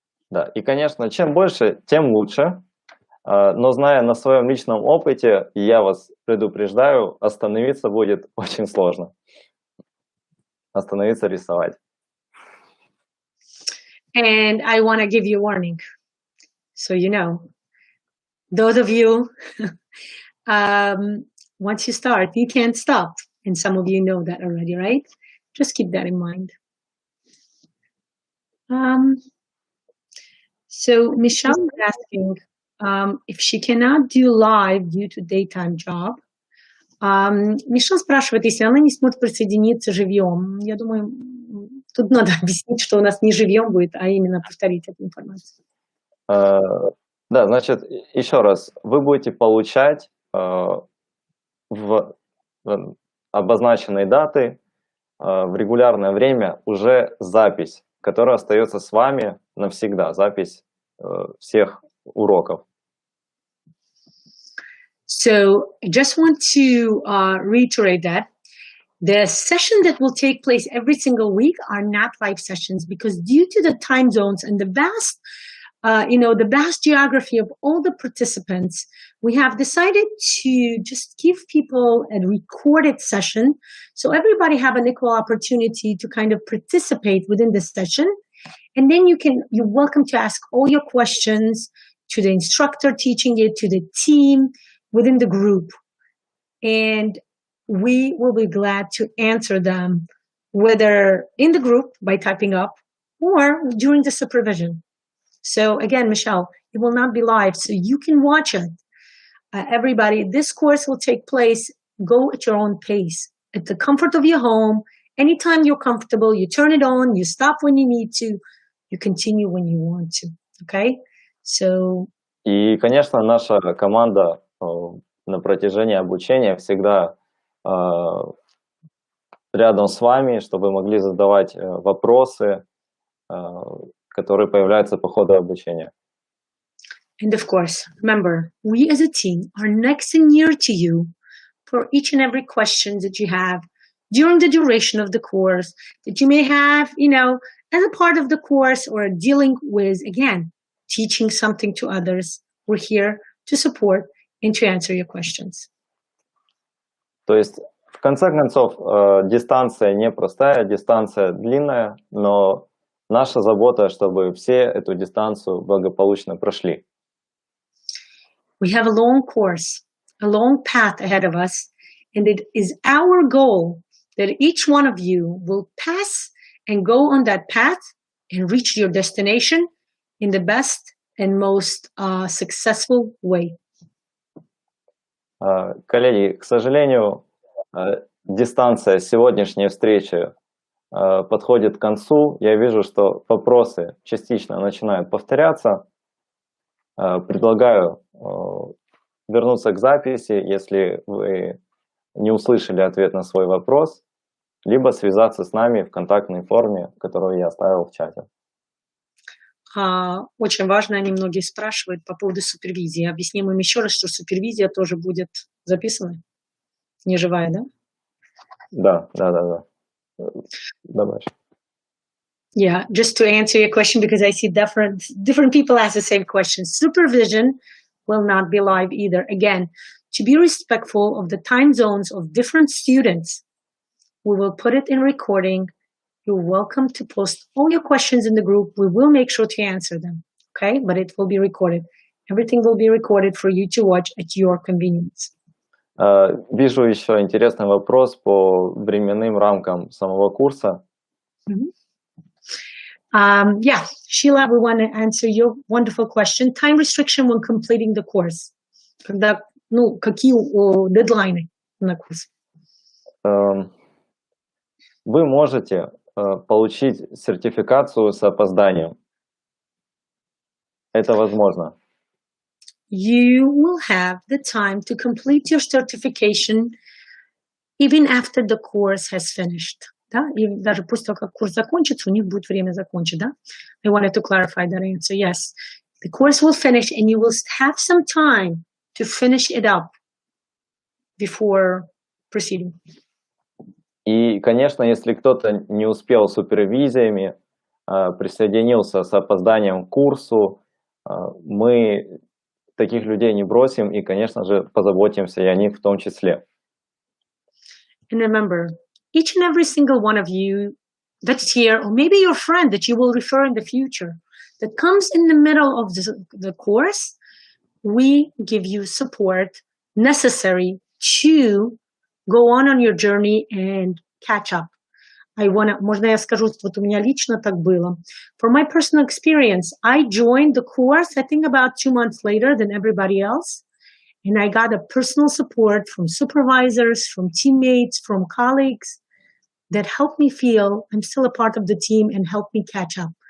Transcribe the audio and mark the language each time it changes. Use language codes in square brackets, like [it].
[ru] Да, и, конечно, чем больше, тем лучше. Но зная на своем личном опыте, я вас предупреждаю, остановиться будет очень сложно. Остановиться рисовать. [en] And I want to give you a warning. So you know, those of you, once you start, you can't stop. And some of you know that already, right? Just keep that in mind. So Michelle is asking if she cannot do live due to daytime job. [ru] Мишель спрашивает, если она не сможет присоединиться живьем. Я думаю, тут надо объяснить, что у нас не живьем будет, а именно повторить эту информацию. Да, значит, еще раз, вы будете получать в обозначенной даты в регулярное время уже запись, которая остается с вами навсегда, запись всех уроков. [en] So I just want to reiterate that the session that will take place every single week are not live sessions because due to the time zones and the vast, the vast geography of all the participants, we have decided to just give people a recorded session so everybody have an equal opportunity to kind of participate within the session. And then you're welcome to ask all your questions to the instructor teaching it, to the team within the group. And we will be glad to answer them, whether in the group by typing up or during the supervision. So again, Michelle, it will not be live, so you can watch it. Everybody, this course will take place, go at your own pace, at the comfort of your home. Anytime you're comfortable, you turn it on, you stop when you need to, you continue when you want to, okay? So... [ru] И, конечно, наша команда на протяжении обучения всегда рядом с вами, чтобы вы могли задавать вопросы, которые появляются по ходу обучения. [en] And of course, remember, we as a team are next and near to you for each and every question that you have during the duration of the course, that you may have, as a part of the course or dealing with, again, teaching something to others. We're here to support and to answer your questions. [ru] То есть, в конце концов, дистанция не простая, дистанция длинная, но наша забота, чтобы все эту дистанцию благополучно прошли. [en] We have a long course, a long path ahead of us, and it is our goal that each one of you will pass and go on that path and reach your destination in the best and most successful way. [ru] Коллеги, к сожалению, дистанция сегодняшней встречи подходит к концу. Я вижу, что вопросы частично начинают повторяться. Предлагаю вернуться к записи, если вы не услышали ответ на свой вопрос, либо связаться с нами в контактной форме, которую я оставил в чате. Очень важно, они многие спрашивают по поводу супервизии. Объясним им еще раз, что супервизия тоже будет записана, не живая, да? Да. Давай. [en] Yeah, just to answer your question, because I see different people ask the same question. Supervision will not be live either. Again, to be respectful of the time zones of different students, We will put it in recording. You're welcome to post all your questions in the group. We will make sure to answer them, okay? But it will be recorded. Everything will be recorded for you to watch at your convenience. [ru] Вижу еще интересный вопрос по временным рамкам самого курса. [en] Yeah, Sheila, we want to answer your wonderful question. Time restriction when completing the course. [ru] Когда, какие дедлайны на курс? Вы можете получить сертификацию с опозданием. Это возможно. [en] You will have the time to complete your certification even after the course has finished. [ru] Да? И даже после того, как курс закончится, у них будет время закончить, да? [en] I wanted to clarify that answer. Yes, the course will finish and you will have some time to finish it up before proceeding. [ru] И, конечно, если кто-то не успел с супервизиями, присоединился с опозданием к курсу, мы таких людей не бросим и, конечно же, позаботимся и о них в том числе. [en] And remember, each and every single one of you that's here, or maybe your friend that you will refer in the future, that comes in the middle of the course, we give you support necessary to go on your journey and catch up. [ru] Можно я скажу, вот у меня лично так было. [en] For my personal experience, I joined the course, I think about 2 months later than everybody else. And I got a personal support from supervisors, from teammates, from colleagues that helped me feel I'm still a part of the team and helped me catch up.